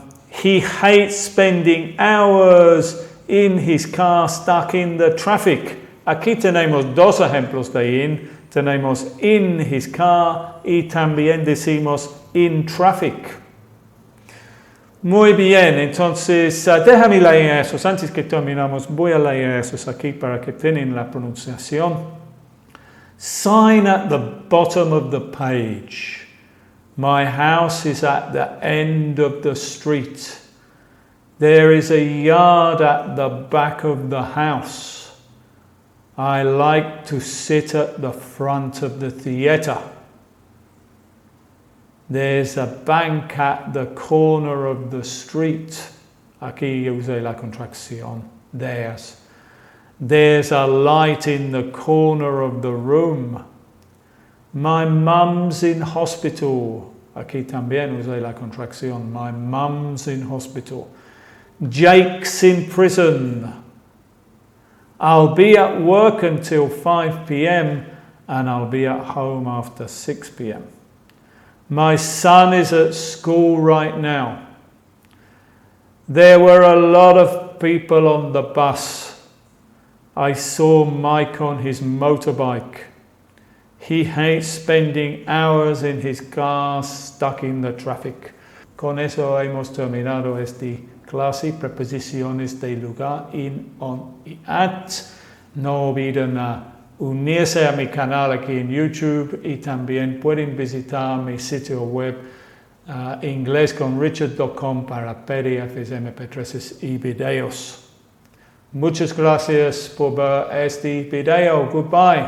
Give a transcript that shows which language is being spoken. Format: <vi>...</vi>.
<en>He hates spending hours in his car stuck in the traffic.</en> <es>Aquí tenemos dos ejemplos de in. Tenemos</es> <en>in his car</en> <es>y también decimos</es> <en>in traffic.</en> <es>Muy bien, entonces déjame leer esos. Antes que terminamos, voy a leer esos aquí para que tengan la pronunciación.</es> <en>Sign at the bottom of the page. My house is at the end of the street. There is a yard at the back of the house. I like to sit at the front of the theater. There's a bank at the corner of the street.</en> <es>Aquí usé la contracción.</es> <en>There's a light in the corner of the room. My mum's in hospital.</en> <es>Aquí también usé la contracción.</es> <en>My mum's in hospital. Jake's in prison. I'll be at work until 5 p.m. and I'll be at home after 6 p.m. My son is at school right now. There were a lot of people on the bus. I saw Mike on his motorbike. He hates spending hours in his car stuck in the traffic.</en> <es>Con eso hemos terminado esta clase, preposiciones de lugar, in, on y at. No olviden unirse a mi canal aquí en YouTube y también pueden visitar mi sitio web inglesconrichard.com para PDFs, MP3s y videos. Muchas gracias por ver este video. Goodbye.</es>